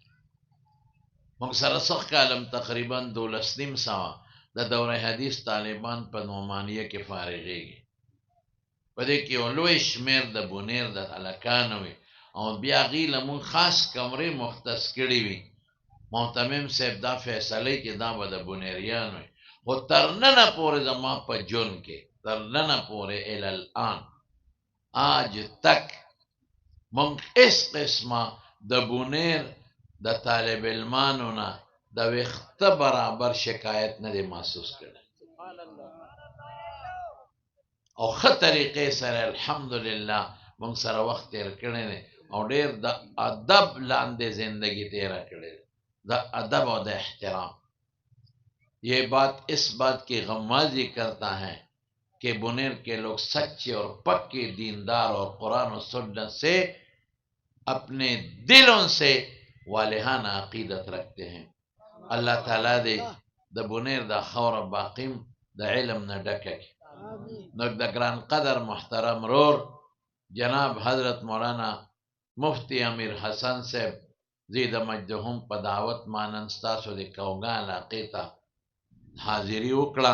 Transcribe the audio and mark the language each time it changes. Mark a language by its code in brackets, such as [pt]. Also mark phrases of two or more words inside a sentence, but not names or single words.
[ps] موږ سره سخت کالم تقریبا 12.5 د دوره حدیث طالبان په نعمانیه کې فارغېږي، په دې کې یو لوی شمېر د بونیر د هلکانو وي او بیا هغې له موږ خاص کمرې مختص کړي وي. محتمم صاحب دا فیصله چې دا به د بونیریان وي، خو تر ننه پورې زما په جون کې تر ننه پورې الالآن [ur] آج تک [ps] موږ هېڅ قسمه د بونیر د طالب علمانو نه د ویښته برابر شکایت نه دی محسوس کړی او ښه طریقې سره الحمدلله موږ سره وخت تېر کړی دی او ډېر د ادب لاندې زندگی تېره کړې ده، د ادب اور د احترام. [ur] یہ بات اس بات کی غمازی کرتا ہے کہ بونیر کے لوگ سچے اور پکے دیندار اور قرآن و سنت سے اپنے دلوں سے والہانہ عقیدت رکھتے ہیں. [ps] اللہ تعالیٰ دے د بونیر دا خور باقیم دا علم نہ ڈکے. نو د گران قدر محترم رور جناب حضرت مولانا مفتی امیر حسن صاحب زید مجدهم په دعوت مانن ستاسو د کوګا علاقې ته حاضري وکړه.